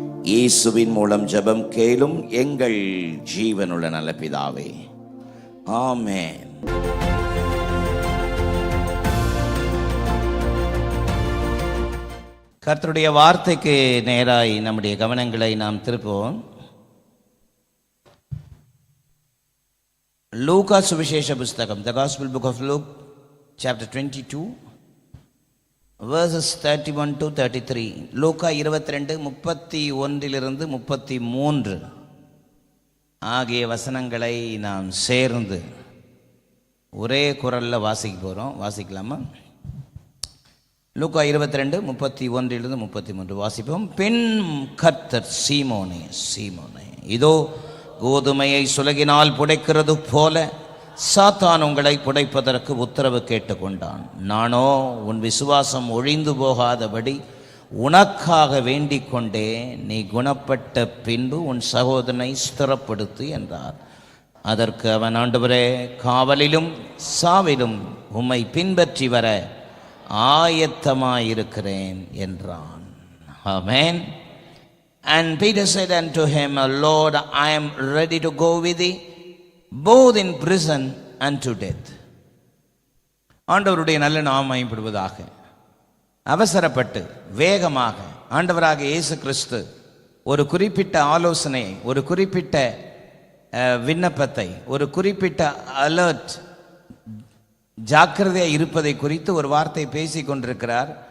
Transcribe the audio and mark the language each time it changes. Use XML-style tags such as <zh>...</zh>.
<ta>இயேசுவின் மூலம் ஜெபம் கேளும் எங்கள் ஜீவனுள்ள நல்ல பிதாவே, ஆமென். கர்த்தருடைய வார்த்தைக்கு நேராய் நம்முடைய கவனங்களை நாம் திருப்புவோம். லூக்கா சுவிசேஷ புஸ்தகம்,</ta> <en>The Gospel Book of Luke, chapter 22, verses 31 to 33.</en> <ta>லூக்கா 22 31 33 ஆகிய வசனங்களை நாம் சேர்ந்து ஒரே குரல்ல வாசிக்க போறோம். வாசிக்கலாமா? லூக்கா 22 31 33 வாசிப்போம். பின் கர்த்தர் சீமோனே, சீமோனே, இதோ கோதுமையை சுலகினால் புடைக்கிறது போல சாத்தான் உங்களை புடைப்பதற்கு உத்தரவு கேட்டுக்கொண்டான். நானோ உன் விசுவாசம் ஒழிந்து போகாதபடி உனக்காக வேண்டிக் கொண்டே, நீ குணப்பட்ட பின்பு உன் சகோதரனை ஸ்திரப்படுத்து என்றார். அதற்கு அவன், ஆண்டவரே, காவலிலும் சாவிலும் உம்மை பின்பற்றி வர ஆயத்தமாயிருக்கிறேன் என்றான். ஆமென்.</ta> <en>And Peter said unto him, Lord, I am ready to go with thee, both in prison and to death.</en> <ta>ஆண்டவருடைய நல்ல நாமம் மகிமைப்படுவதாக. அவசரப்பட்டு வேகமாக ஆண்டவராக இயேசு கிறிஸ்து ஒரு குறிப்பிட்ட ஆலோசனை, ஒரு குறிப்பிட்ட விண்ணப்பத்தை, ஒரு குறிப்பிட்ட அலர்ட், ஜாக்கிரதையாக இருப்பதை குறித்து ஒரு வார்த்தை பேசி கொண்டிருக்கிறார்.</ta>